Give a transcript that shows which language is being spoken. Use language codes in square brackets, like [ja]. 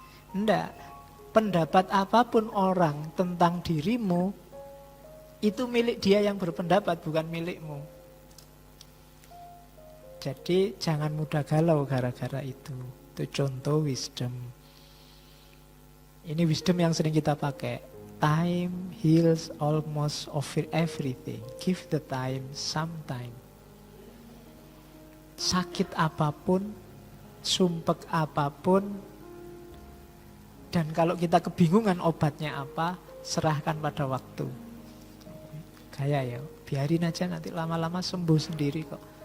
[id] Enggak, pendapat apapun orang tentang dirimu itu milik dia yang berpendapat, bukan milikmu. Jadi jangan mudah galau gara-gara itu. Itu contoh wisdom. Ini wisdom yang sering kita pakai. [en] Time heals almost of everything. Give the time some time. [id] sakit apapun, sumpek apapun, dan kalau kita kebingungan obatnya apa, serahkan pada waktu. Gaya ya, biarin aja nanti lama-lama sembuh sendiri kok.